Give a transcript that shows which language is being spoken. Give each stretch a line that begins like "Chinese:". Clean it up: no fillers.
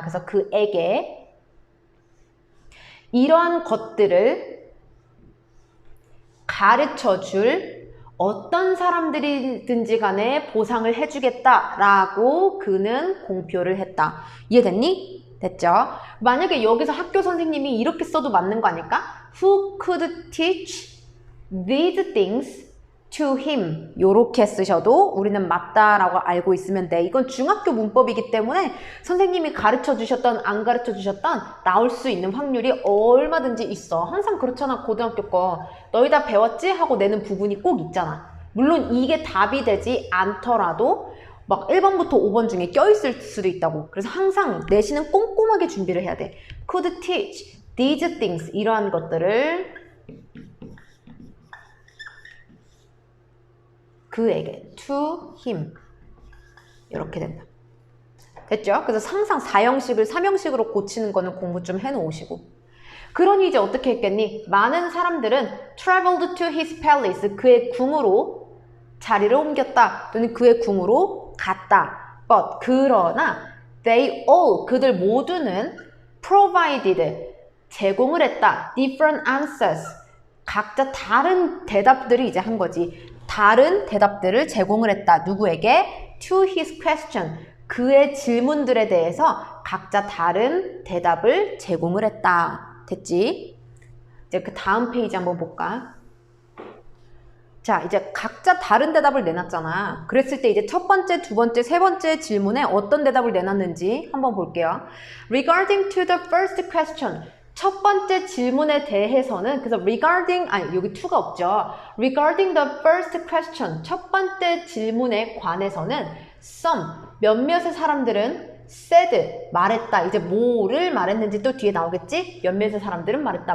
Korean: 그래서 그에게 이러한 것들을 가르쳐줄 어떤 사람들이든지 간에 보상을 해주겠다라고 그는 공표를 했다. 이해됐니? 됐죠? 만약에 여기서 학교 선생님이 이렇게 써도 맞는 거 아닐까?
English: who could teach these things to him.
Korean: 요렇게 쓰셔도 우리는 맞다라고 알고 있으면 돼. 이건 중학교 문법이기 때문에 선생님이 가르쳐 주셨던 안 가르쳐 주셨던 나올 수 있는 확률이 얼마든지 있어. 항상 그렇잖아. 고등학교 거. 너희 다 배웠지? 하고 내는 부분이 꼭 있잖아. 물론 이게 답이 되지 않더라도 막 1번부터 5번 중에 껴있을 수도 있다고. 그래서 항상 내신은 꼼꼼하게 준비를 해야 돼.
English: could teach these things.
Korean: 이러한 것들을 그에게
English: to him
Korean: 이렇게 된다. 됐죠? 그래서 항상 4형식을 3형식으로 고치는 거는 공부 좀 해놓으시고. 그러니 이제 어떻게 했겠니? 많은 사람들은
English: traveled to his palace.
Korean: 그의 궁으로 자리를 옮겼다. 또는 그의 궁으로 갔다. But 그러나
English: they all
Korean: 그들 모두는 provided 제공을 했다.
English: different answers
Korean: 각자 다른 대답들을 이제 한 거지. 다른 대답들을 제공을 했다. 누구에게?
English: To his question.
Korean: 그의 질문들에 대해서 각자 다른 대답을 제공을 했다. 됐지? 이제 그 다음 페이지 한번 볼까? 자, 이제 각자 다른 대답을 내놨잖아. 그랬을 때 이제 첫 번째, 두 번째, 세 번째 질문에 어떤 대답을 내놨는지 한번 볼게요.
English: Regarding to the first question.
Korean: 첫 번째 질문에 대해서는 그래서 regarding 여기 to가 없죠.
English: Regarding the first question
Korean: 첫 번째 질문에 관해서는 some 몇몇의 사람들은 said 말했다. 이제 뭐를 말했는지 또 뒤에 나오겠지? 몇몇의 사람들은 말했다.